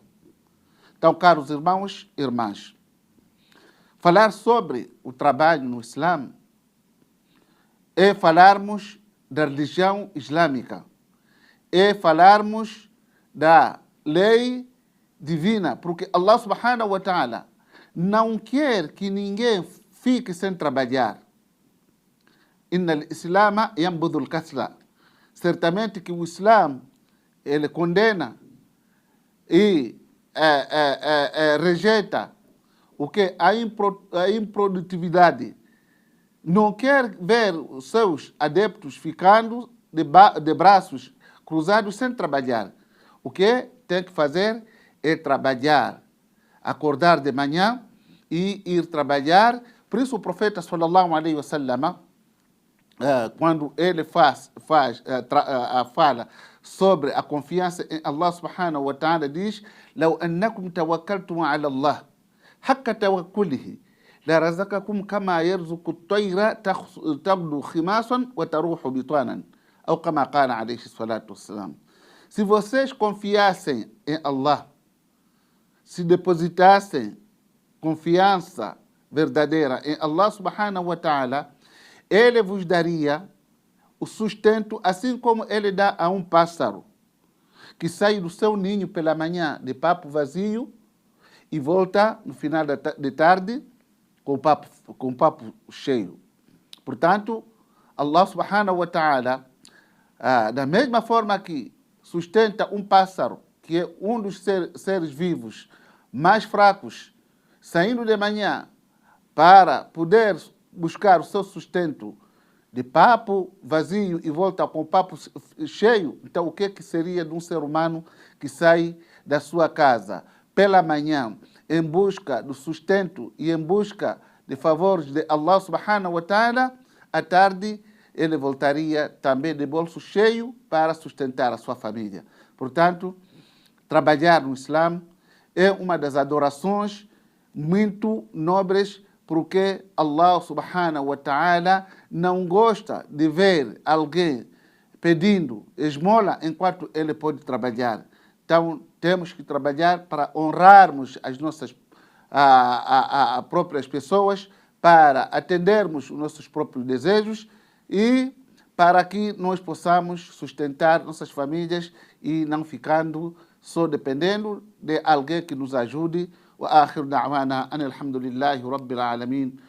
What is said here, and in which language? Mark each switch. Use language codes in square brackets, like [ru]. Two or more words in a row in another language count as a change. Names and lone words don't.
[pt] Então, caros irmãos e irmãs, falar sobre o trabalho no Islã é falarmos da religião islâmica, é falarmos da lei divina, porque Allah [ar] سبحانه وتعالى [pt] não quer que ninguém fique sem trabalhar. [ar] إن الإسلام ينبذ الكسل. [pt] Certamente que o Islã, ele condena e rejeita o que a improdutividade. Não quer ver os seus adeptos ficando de braços cruzados sem trabalhar. O que tem que fazer é trabalhar, acordar de manhã e ir trabalhar. Por isso o profeta [ar] صلى الله عليه وسلم, [pt] quando ele fala sobre a confiança em Allah [ar] سبحانه وتعالى, [pt] diz: [ar] "لو أنكم توكلتم على الله حق توكله لرزقكم كما يرزق الطير تغدو خماصا وتروح بطانا", [pt] ou [ar] كما قال عليه الصلاة والسلام. [pt] Se vocês confiassem em Allah, se depositassem confiança verdadeira em Allah [ar] سبحانه وتعالى, [pt] ele vos daria o sustento, assim como ele dá a um pássaro que sai do seu ninho pela manhã de papo vazio e volta no final de tarde com o papo cheio. Portanto, Allah [ar] سبحانه وتعالى, [pt] da mesma forma que sustenta um pássaro, que é um dos seres vivos mais fracos, saindo de manhã para poder buscar o seu sustento de papo vazio e volta com o papo cheio. Então, o que seria de um ser humano que sai da sua casa pela manhã em busca do sustento e em busca de favores de Allah [ar] سبحانه وتعالى, [pt] à tarde ele voltaria também de bolso cheio para sustentar a sua família. Portanto, trabalhar no Islã é uma das adorações muito nobres, porque Allah [ar] سبحانه وتعالى [pt] não gosta de ver alguém pedindo esmola enquanto ele pode trabalhar. Então, temos que trabalhar para honrarmos as nossas próprias pessoas, para atendermos os nossos próprios desejos e para que nós possamos sustentar nossas famílias e não ficando só dependendo de alguém que nos ajude. [ar] وآخر دعوانا أن الحمد لله رب العالمين